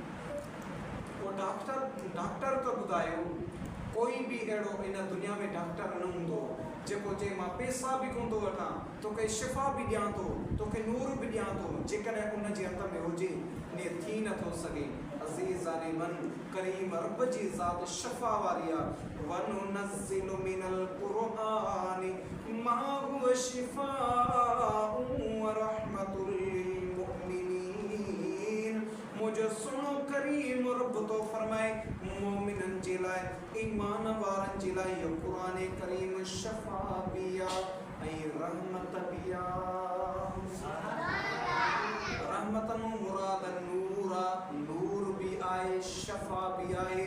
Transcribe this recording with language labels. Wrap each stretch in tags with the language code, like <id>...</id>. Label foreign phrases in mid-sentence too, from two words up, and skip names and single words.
<sd>उहो डॉक्टर त ॿुधायो, कोई बि अहिड़ो इन दुनिया में डॉक्टर न हूंदो जेको चए मां पैसा बि कोन थो वठां, तोखे शिफ़ा बि ॾियां थो, तोखे नूर बि ॾियां थो, जेकॾहिं उन जे हथ में हुजे। ईअं थी नथो सघे। अज़ीज़ाने मन करीम रब जी ज़ात शफ़ा वारी आहे।</sd> <ar>وننزل من القرآن ما هو شفاء ورحمة للمؤمنين.</ar> <sd>मुंहिंजो सुहिणो करीम रब तो फरमाए मोमिननि जे लाइ, ईमान वारनि जे लाइ इहो क़ुरान करीम शफ़ा बि आहे ऐं रहमत बि आहे। रहमतन मुराद नूर आहे, नूर बि आहे, शफ़ा बि आहे।</sd>